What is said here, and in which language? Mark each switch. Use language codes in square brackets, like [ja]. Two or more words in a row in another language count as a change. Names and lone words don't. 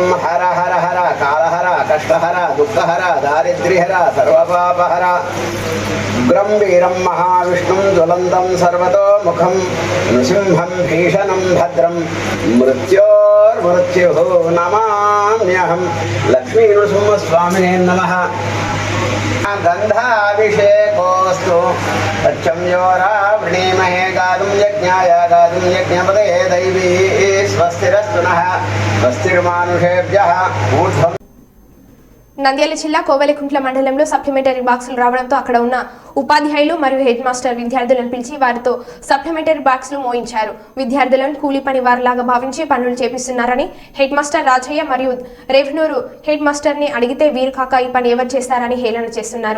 [sa] हर हर हर कालहर कष्टहर दुःखहर दारिद्र्यहर सर्वपापहर उग्रं वीरं महाविष्णुं ज्वलन्तं सर्वतोमुखं नृसिंहं भीषणं भद्रं मृत्योर्मृत्युः नमाम्यहं लक्ष्मी नृसिंहस्वामिने नमः गन्धाभिषेकोऽस्तु तच्छं योरावृणीमहे गातुं यज्ञाय गातुं यज्ञपतये दैवी स्वस्तिरस्तु नः स्वस्तिर्मानुषेभ्यः ऊर्ध्वं [te] నంద్యాల జిల్లా కోవెలకుంట్ల మండలంలో సప్లిమెంటరీ బాక్సులు రావడంతో అక్కడ ఉన్న ఉపాధ్యాయులు మరియు [en] head master [te] విద్యార్థులను పిలిచి వారితో సప్లిమెంటరీ బాక్సులు మోయించారు. విద్యార్థులను కూలీ పని వారిలాగా భావించి పనులు చేపిస్తున్నారని [en] head master [te] రాజయ్య మరియు [en] revenue head master [te] ని అడిగితే వీరు కాక ఈ పని ఎవరు చేస్తారని హేళన చేస్తున్నారు.